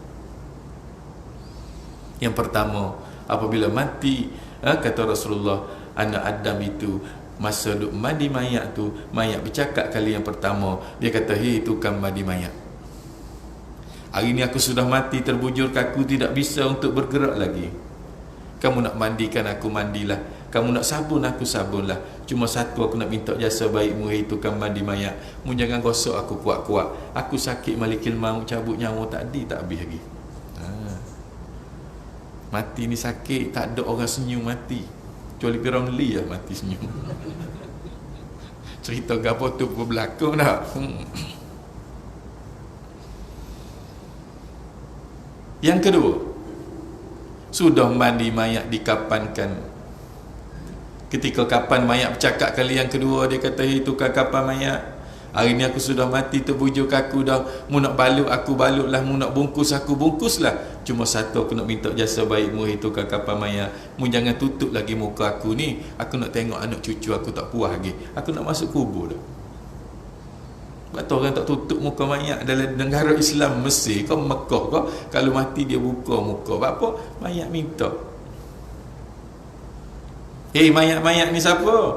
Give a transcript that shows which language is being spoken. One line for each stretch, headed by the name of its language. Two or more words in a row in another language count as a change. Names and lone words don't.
Malay: Yang pertama, apabila mati, kata Rasulullah, anak Adam itu masa duk mandi mayat tu, mayat bercakap kali yang pertama, dia kata, "Hei tukang mandi mayat, hari ni aku sudah mati terbujur kaku, tidak bisa untuk bergerak lagi. Kamu nak mandikan aku, mandilah. Kamu nak sabun aku, sabunlah. Cuma satu aku nak minta jasa baikmu, hei tukang mandi mayat. Mu jangan gosok aku kuat-kuat. Aku sakit malikil maut, cabut nyawa tadi tak habis lagi." Mati ni sakit, tak ada orang senyum mati. Kecuali Piramli lah mati senyum. Cerita gapo tu pun berlaku tak? Yang kedua, sudah mandi mayat dikapankan. Ketika kapan mayat bercakap kali yang kedua, dia kata, "Hei tukang kapan mayat, hari ni aku sudah mati terbujuk aku dah. Mu nak balut aku balutlah, mu nak bungkus aku bungkuslah. Cuma satu aku nak minta jasa baikmu, hei tukang kapan mayat. Mu jangan tutup lagi muka aku ni. Aku nak tengok anak cucu aku tak puas lagi. Aku nak masuk kubur dah." Sebab tu orang tak tutup muka mayat dalam negara Islam Mesir kau Mekah kau, kalau mati dia buka muka. Sebab apa? Mayat minta. Hei mayat-mayat ni siapa?